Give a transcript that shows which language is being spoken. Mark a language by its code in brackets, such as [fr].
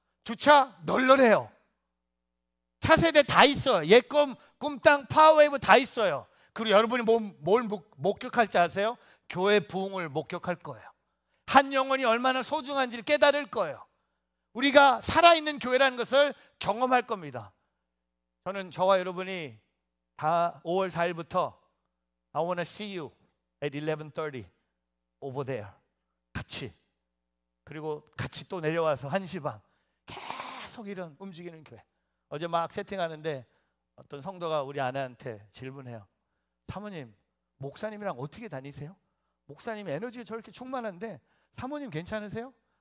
[ko] 주차 널널해요. 차세대 다 있어요. 예꿈, 꿈땅, 파워웨이브 다 있어요. 그리고 여러분이 뭘 목격할지 아세요? 교회 부흥을 목격할 거예요. 한 영혼이 얼마나 소중한지를 깨달을 거예요. 우리가 살아있는 교회라는 것을 경험할 겁니다. 저는 저와 여러분이 다 5월 4일부터 [en] I want to see you at 11:30 over there. [ko] 같이. 그리고 같이 또 내려와서 1시 반 계속 이런 움직이는 교회. 어제 막 세팅하는데 어떤 성도가 우리 아내한테 질문해요. 사모님, 목사님이랑 어떻게 다니세요? 목사님 에너지가 저렇게 충만한데 사모님 괜찮으세요?